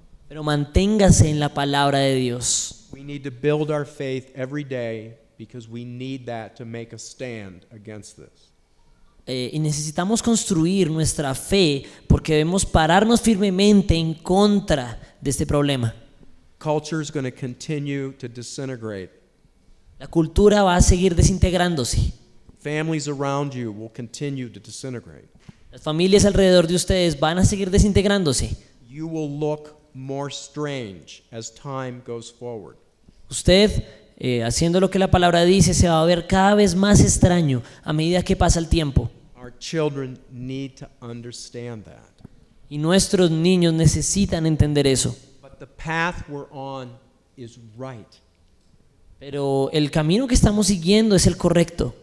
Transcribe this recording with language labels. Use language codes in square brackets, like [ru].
[es] Pero manténgase en la palabra de Dios. [en] We need to build our faith every day because we need that to make a stand against this. [es] Y necesitamos construir nuestra fe porque debemos pararnos firmemente en contra de este problema. [en] Culture is going to continue to disintegrate. [es] La cultura va a seguir desintegrándose. [en] Families around you will continue to disintegrate. [es] Las familias alrededor de ustedes van a seguir desintegrándose. [en] You will look more strange as time goes forward. [es] Usted, haciendo lo que la palabra dice, se va a ver cada vez más extraño a medida que pasa el tiempo. [en] Our children need to understand that. [es] Y nuestros niños necesitan entender eso. [en] But the path we're on is right. [es] Pero el camino que estamos siguiendo es el correcto,